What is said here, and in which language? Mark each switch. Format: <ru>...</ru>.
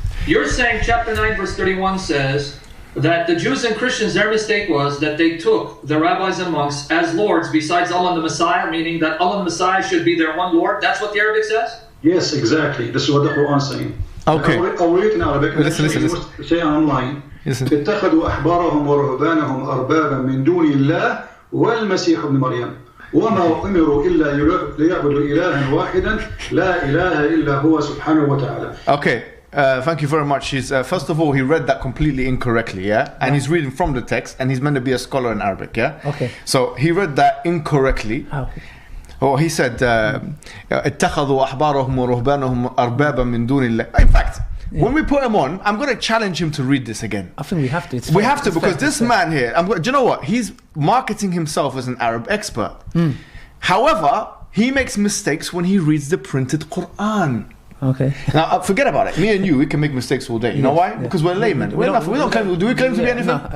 <en>You're saying chapter 9 verse 31 says that the Jews and Christians, their mistake was that they took the rabbis and monks as lords besides Allah and the Messiah, meaning that Allah and the Messiah should be their one Lord. That's what the Arabic says? Yes, exactly. This is what the Quran is saying. Okay. I'll read it in Arabic. Listen. Say online.</en> <ar>اتخذوا أحبارهم ورهبانهم أربابا من دون الله والمسيح ابن مريم وما أمروا إلا ليعبدوا إلها واحدا لا إله إلا هو سبحانه وتعالى.</ar> <en>Okay. Thank you very much. First of all, he read that completely incorrectly, yeah? And he's reading from the text, and he's meant to be a scholar in Arabic, yeah? Okay. So he read that incorrectly. Okay. Oh, he said,</en> <ar>اتخذوا أحبارهم ورهبانهم أربابا من دون الله.</ar> <en>In fact, when we put him on, I'm going to challenge him to read this again. I think we have to. We have to, because this man here, do you know what? He's marketing himself as an Arab expert. However, he makes mistakes when he reads the printed Quran. Okay. Now, forget about it. Me and you, we can make mistakes all day. You know why? Because we're laymen. We don't claim. Do we claim to be anything?</en>